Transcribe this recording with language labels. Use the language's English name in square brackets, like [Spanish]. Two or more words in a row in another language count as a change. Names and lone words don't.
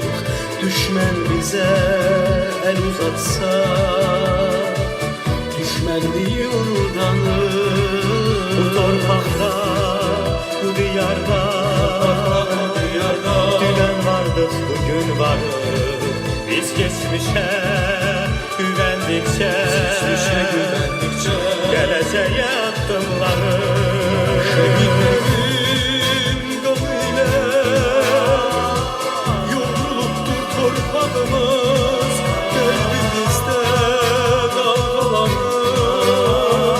[Azerbaijani] Düşmən bizə el uzatsa, düşmənliyi unudanır. Bu torpaqda, bu diyarda, dünən vardıq, bugün varıq. [Turkish] Biz geçmişə güvendikçe, geleceğe adımları. Şehitlerin kanıyla yoğruluptur torpağımız, kalbimizde dalgalanır.